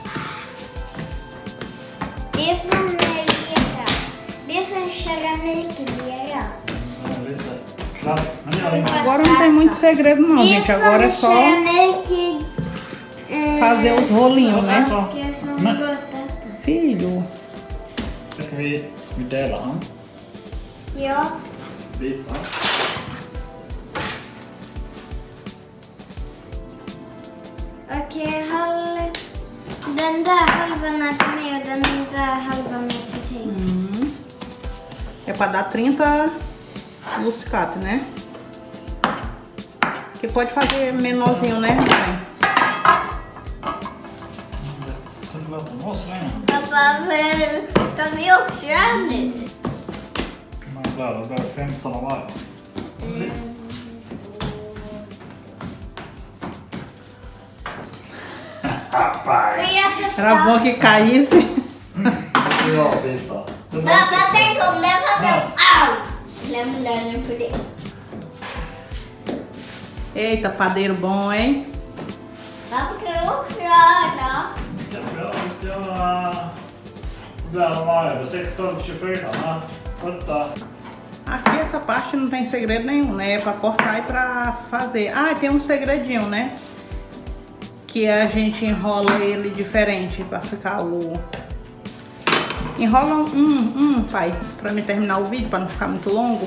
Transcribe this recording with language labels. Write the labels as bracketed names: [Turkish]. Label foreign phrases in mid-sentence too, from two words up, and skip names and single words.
[Portuguese] Agora não tem muito segredo não, gente. Agora é só fazer os rolinhos, né? Filho. [Swedish] Ska vi dela han? Ja. Bitar. Okej, den där halvan är till mig och den där halvan är till dig. [Portuguese] É para dar 30 muscate, né? Que pode fazer menorzinho, né? [Swedish] Pappa, ska vi också göra nu? Men där, det börjar 15 av varje. [Portuguese] Era bom que caísse. [Swedish] Ja, bitar. Pappa, tänk om den hade... Au! Lämna den för det. [Portuguese] Eita, padeiro bom, hein? [Swedish] Pappa, kan du också göra? Vi ska göra... Där av varje, 16 till 24. Vänta. [Portuguese] Aqui essa parte não tem segredo nenhum, né? É pra cortar e pra fazer. Ah, tem um segredinho, né? Que a gente enrola ele diferente pra ficar o... Enrola pai, pra me terminar o vídeo, pra não ficar muito longo.